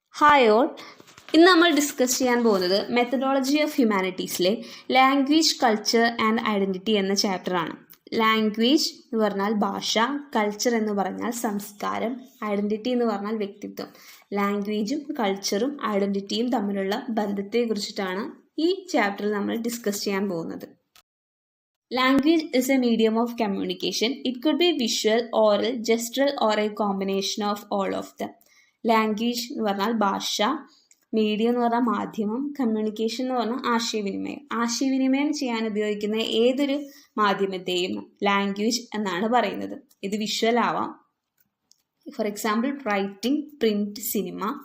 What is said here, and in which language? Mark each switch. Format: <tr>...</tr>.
<ml>Hi all, ഇന്ന് നമ്മൾ discuss ചെയ്യാൻ പോകുന്നത് methodology of ഹ്യൂമാനിറ്റീസിലെ language, culture and identity എന്ന ചാപ്റ്ററാണ്. ലാംഗ്വേജ് എന്ന് പറഞ്ഞാൽ ഭാഷ, കൾച്ചർ എന്ന് പറഞ്ഞാൽ സംസ്കാരം, ഐഡൻറ്റിറ്റി എന്ന് പറഞ്ഞാൽ വ്യക്തിത്വം. ലാംഗ്വേജും കൾച്ചറും ഐഡൻറ്റിറ്റിയും തമ്മിലുള്ള ബന്ധത്തെക്കുറിച്ചിട്ടാണ് ഈ ചാപ്റ്ററിൽ നമ്മൾ ഡിസ്കസ് ചെയ്യാൻ പോകുന്നത്.</ml> <en>Language is a medium of communication. It could be visual, oral, gestural or a combination of all of them.</en> <ml>Language എന്ന് പറഞ്ഞാൽ ഭാഷ, മീഡിയം എന്ന് പറഞ്ഞാൽ മാധ്യമം, കമ്മ്യൂണിക്കേഷൻ എന്ന് പറഞ്ഞാൽ ആശയവിനിമയം. ആശയവിനിമയം ചെയ്യാൻ ഉപയോഗിക്കുന്ന ഏതൊരു മാധ്യമത്തെയും ലാംഗ്വേജ് എന്നാണ് പറയുന്നത്. ഇത് വിഷ്വൽ ആവാം,</ml> <en>for example</en> <ml>writing, print, cinema.</ml>